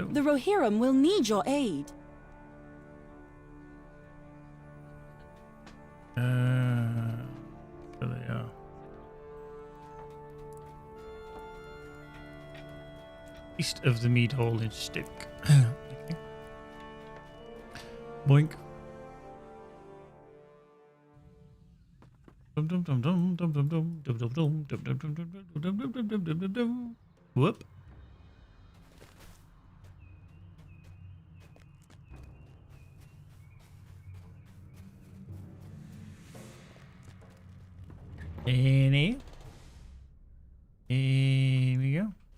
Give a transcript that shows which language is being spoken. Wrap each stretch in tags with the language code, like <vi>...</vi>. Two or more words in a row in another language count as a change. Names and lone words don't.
<en>The Rohirrim will need your aid. There they are. East of the mead hall in Stoke. Okay. Boink. Dum dum dum dum dum dum dum dum dum dum dum dum dum dum dum dum dum dum dum. Whoop. Here we go.</en>